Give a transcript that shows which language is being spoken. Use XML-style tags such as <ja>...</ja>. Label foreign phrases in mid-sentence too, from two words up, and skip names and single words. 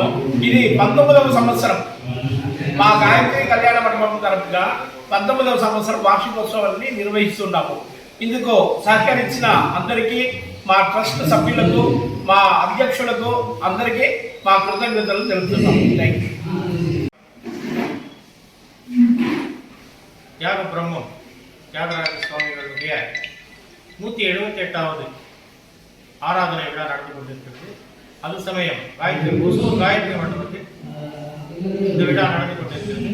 <te>ఇది 19వ సంవత్సరం. మా గాయత్రి కళ్యాణ మండపం తరపుగా 19వ సంవత్సరం వార్షికోత్సవాన్ని నిర్వహిస్తున్నాము. ఇందుకు సహకరించిన అందరికీ, మా ట్రస్ట్ సభ్యులకు, మా అధ్యక్షులకు అందరికీ మా కృతజ్ఞతలు తెలుపుతున్నాము.</te> <en>thank you.</en> <ta>தியாக பிரம்மம் தியாகராஜ சுவாமிகளுடைய 178வது ஆராதனை விழா நடந்து கொண்டிருக்கிறது. அது சமயம் காயத்ரி மண்டபத்தில் இந்த விழா நடந்து கொண்டிருக்கிறது.</ta>